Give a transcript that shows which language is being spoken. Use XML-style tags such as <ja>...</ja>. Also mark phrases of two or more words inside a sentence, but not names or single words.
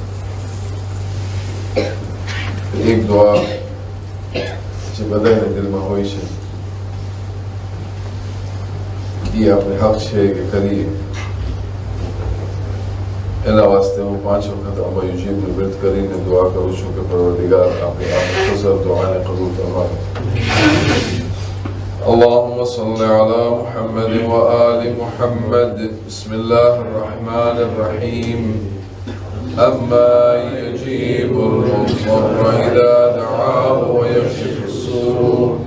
<gu>એક દુઆ જે બધાને દિલમાં હોય છે એ આપણે હક છે કે કરીએ. એના વાસ્તે હું 5 વખત અમ્મા યુજીબનું વ્રત કરીને દુઆ કરું છું કે પરવરદિગાર આપણે આ મુખ્તસર દુઆને કબૂલ ફરમાવે.</gu> <ar>اللهم صل على محمد وآل محمد. بسم الله الرحمن الرحيم. أما يجيب المضطر إذا دعاه ويكشف السوء.</ar>